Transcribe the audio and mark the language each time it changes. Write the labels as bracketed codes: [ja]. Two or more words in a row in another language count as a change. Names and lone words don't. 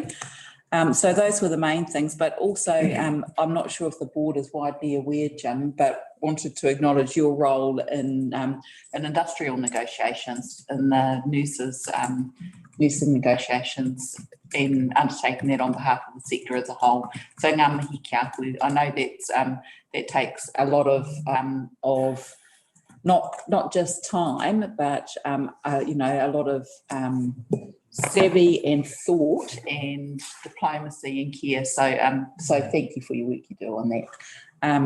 [en] So those were the main things, but also I'm not sure if the board is widely aware, Jim, but wanted to acknowledge your role in industrial negotiations and the nursing negotiations, and undertaking that on behalf of the sector as a whole. [mi] So ngā mihi kia koe. [en] I know that takes a lot of not just time, but a lot of savvy and thought and diplomacy and care. So thank you for your work you do on that.